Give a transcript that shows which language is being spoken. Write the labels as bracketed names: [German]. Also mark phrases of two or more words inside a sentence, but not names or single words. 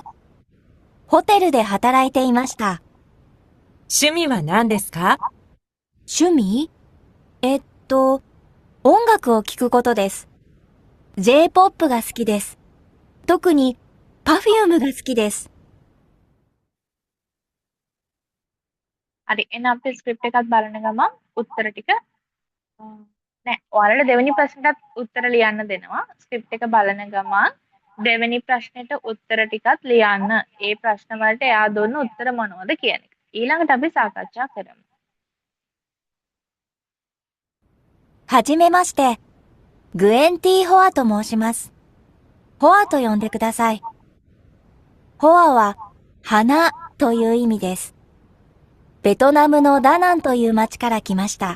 [Japanese] ホテルで働いていました。趣味は何ですか？趣味？音楽を聴くことです。J-POP が好きです。特に Perfume が好きです。 [Sinhala] හරි එහෙනම් අපි ස්ක්‍රිප්ට් එකත් බලන ගමන් උත්තර ටික නෑ ඔයාලට දෙවෙනි ප්‍රශ්නටත් උත්තර ලියන්න දෙනවා. ස්ක්‍රිප්ට් එක බලන ගමන් දෙවෙනි ප්‍රශ්නෙට උත්තර ටිකත් ලියන්න. ඒ ප්‍රශ්න වලට එයා දුන්න උත්තර මොනවද කියන එක. ඊළඟට අපි සාකච්ඡා කරමු. [Japanese] はじめまして。グエンティ・ホアと申します。ホアと呼んでください。ホアは花という意味です。ベトナムのダナンという町から来ました。